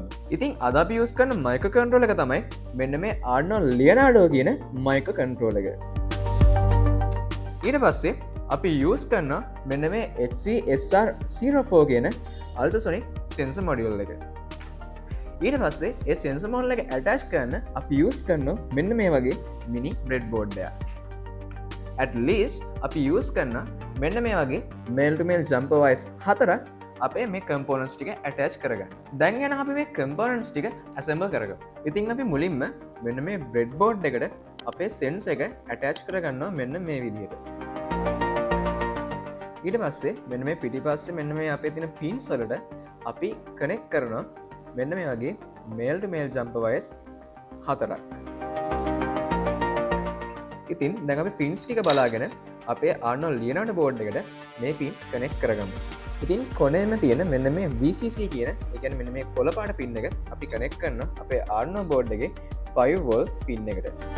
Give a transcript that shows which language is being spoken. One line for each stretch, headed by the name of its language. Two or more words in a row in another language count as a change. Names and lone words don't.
Sinhala: ඉතින් අද අපි යූස් කරන
English: micro controller
Sinhala: එක තමයි මෙන්න මේ Arduino Leonardo කියන
English: micro controller
Sinhala: එක. ඊට පස්සේ අපි යූස් කරන මෙන්න මේ HC SR04 කියන
English: ultrasonic sensor module
Sinhala: එක. ඊට පස්සේ ඒ
English: sensor module
Sinhala: එක ඇටච් කරන්න අපි යූස් කරන මෙන්න මේ වගේ
English: mini bread board
Sinhala: එකක්.
English: at least
Sinhala: අපි යූස් කරන මෙන්න මේ වගේ
English: male to male jumper wires
Sinhala: 4ක් අපේ මේ කම්පෝනන්ට්ස් ටික ඇටච් කරගන්න. දැන් යන අපි මේ කම්පෝනන්ට්ස් ටික ඇසෙම්බල් කරගමු. ඉතින් අපි මුලින්ම මෙන්න මේ
English: bread board
Sinhala: එකට අපේ සෙන්සර් එක ඇටච් කරගන්නවා මෙන්න මේ විදිහට. ඊට පස්සේ මෙන්න මේ පිටිපස්සේ මෙන්න මේ අපේ තියෙන පින්ස් වලට අපි කනෙක්ට් කරනවා මෙන්න මේ වගේ
English: male to male jumper wires
Sinhala: 4ක්. ඉතින් දැන් අපි පින්ස් ටික බලාගෙන අපේ Arduino Leonardo board එකට මේ පින්ස් කනෙක්ට් කරගමු. ඉතින් කොනේම තියෙන මෙන්න මේ VCC කියන ඒ කියන්නේ මෙන්න මේ කොළ පාට පින් එක අපි කනෙක්ට් කරනවා අපේ Arduino board එකේ 5 volt පින් එකට.